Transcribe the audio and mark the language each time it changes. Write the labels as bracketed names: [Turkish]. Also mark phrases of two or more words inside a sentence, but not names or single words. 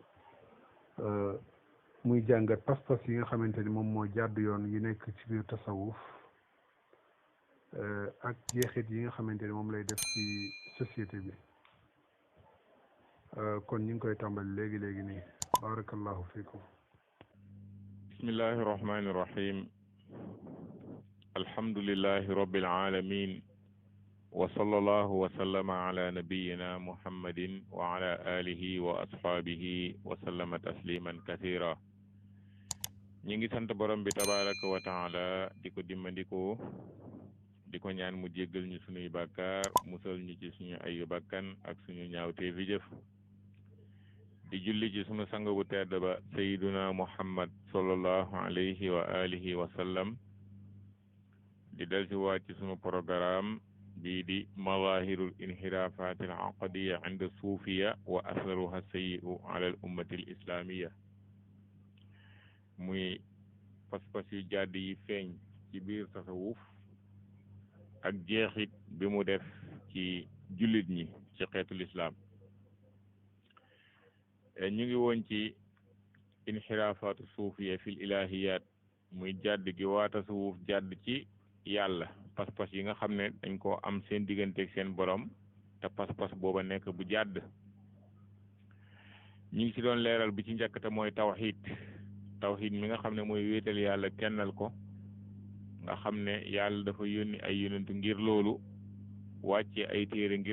[Wolof] muy jàngat pas-pas yi nga xamante ni moom moo jàdd yoon yi nekk ci biir tasawuf ak jeexit yi nga xamante ni moom lay def ci société bi kon ñu ngi koy tàmbali léegi nii [Arabic] بارك الله فيكم بسم الله الرحمن الرحيم الحمد لله رب العالمين وصلى الله وسلم على نبينا محمد وعلى آله وأصحابه وسلم تسليما كثيرا [Wolof] ñi ngi sant borom bi [Arabic] تبارك وتعالى [Wolof] di ko dimmandikoo di ko ñaan mu jéggal ñu suñuy bàkkaar musal ñu ci suñu ayu bakkan ak suñu ñaawtee fi jëf di julli ci suñu sang bu tedd ba [Arabic] سيدنا محمد صلى الله عليه وعلى آله وسلم [Wolof] di del si waat ci sunu programme bii di [Arabic] مظاهر الانحرافات العقدية عند الصوفية وآثارها السيئة على الأمة الإسلامية [Wolof] muy pas-pas yu jàdd yi feeñ ci biir tasawuf ak jeexit bi mu def ci jullit ñi ci xeetu lislaam ñu ngi woon ci [Arabic] انحرافات الصوفية في الإلهيات [Wolof] muy jàdd gi waa tasawuf jàdd ci yàlla pas-pas yi nga xam ne dañ koo am seen digganteeg seen borom te pas-pas booba nekk bu jàdd ñu ngi ci doon leeral bi ci njëkk te mooy tawxiid mi nga xam ne mooy wéetal yàlla kennal ko nga xam ne yàlla dafa yónni ay yonentu ngir loolu wàcce ay téere ngir